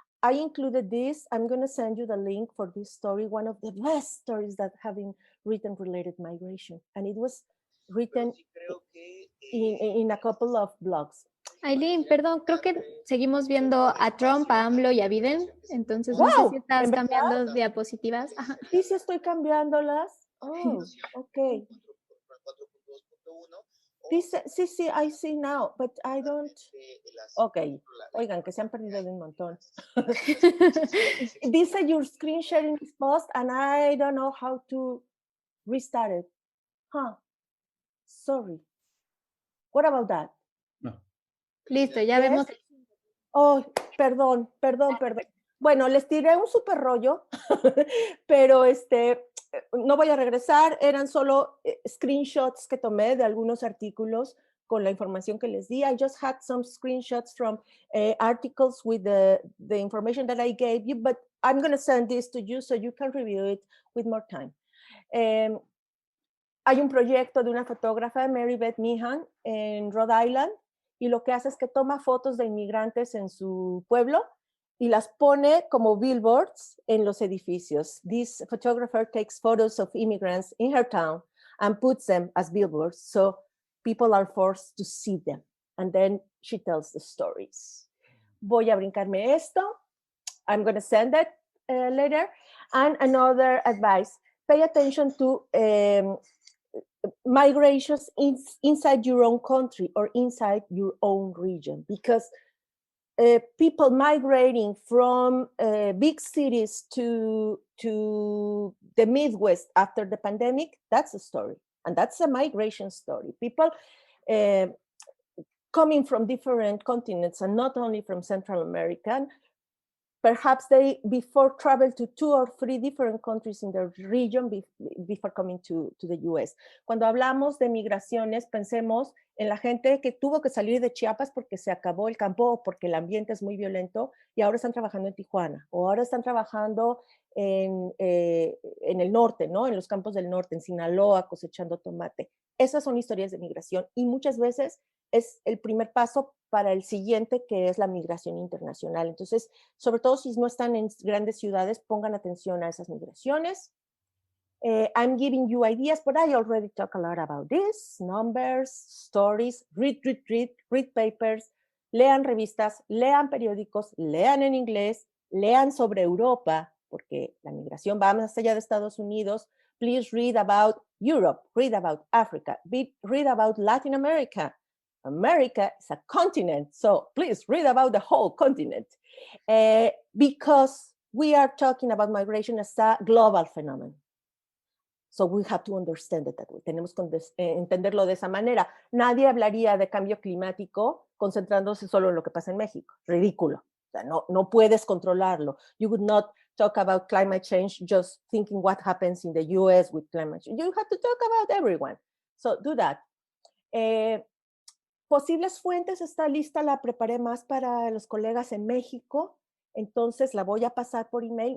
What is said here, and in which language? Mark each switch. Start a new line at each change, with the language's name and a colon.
English: I included this. I'm going to send you the link for this story, one of the best stories that have been written related migration. And it was written in a couple of blogs.
Spanish: Aileen, perdón, creo que seguimos viendo a Trump, a AMLO y a Biden. Entonces, no sé si estás cambiando diapositivas. Ajá. Sí, sí estoy cambiándolas.
English: Oh, ok.
Spanish: Dice, sí,
English: I see now, but I don't.
Spanish: Ok, oigan, que se han perdido de un montón. Dice
English: your screen sharing is paused and I don't know how to restart it. Huh, sorry. What about that? No.
Spanish: Listo, ya vemos. Oh, perdón. Bueno, les tiré un súper rollo, pero no voy a regresar, eran solo screenshots que tomé de algunos artículos con la información que les di.
English: I just had some screenshots from articles with the information that I gave you, but I'm going to send this to you so you can review it with more time.
Spanish: Hay un proyecto de una fotógrafa, Mary Beth Meehan, en Rhode Island, y lo que hace es que toma fotos de inmigrantes en su pueblo y las pone como billboards en los edificios.
English: This photographer takes photos of immigrants in her town and puts them as billboards, so people are forced to see them. And then she tells the stories.
Spanish: Voy a brincarme esto.
English: I'm going to send it later. And another advice, pay attention to migrations inside your own country or inside your own region, because people migrating from big cities to the Midwest after the pandemic, that's a story. And that's a migration story. People coming from different continents and not only from Central America, perhaps they before traveled to 2 or 3 different countries in their region before coming to the US.
Spanish: Cuando hablamos de migraciones, pensemos en la gente que tuvo que salir de Chiapas porque se acabó el campo o porque el ambiente es muy violento y ahora están trabajando en Tijuana o ahora están trabajando en el norte, ¿no? En los campos del norte, en Sinaloa, cosechando tomate. Esas son historias de migración y muchas veces es el primer paso para el siguiente, que es la migración internacional. Entonces, sobre todo si no están en grandes ciudades, pongan atención a esas migraciones.
English: I'm giving you ideas, but I already talk a lot about this. Numbers, stories, read papers,
Spanish: lean revistas, lean periódicos, lean en inglés, lean sobre Europa, porque la migración va más allá de Estados Unidos.
English: Please read about Europe, read about Africa, read about Latin America. America is a continent, so please read about the whole continent, because we are talking about migration as a global phenomenon. So we have to understand it that way.
Spanish: Tenemos que entenderlo de esa manera. Nadie hablaría de cambio climático concentrándose solo en lo que pasa en México. Ridículo. O sea, no puedes controlarlo.
English: You would not talk about climate change just thinking what happens in the US with climate change. You have to talk about everyone. So do that.
Spanish: Posibles fuentes, esta lista la preparé más para los colegas en México. Entonces la voy a pasar por email.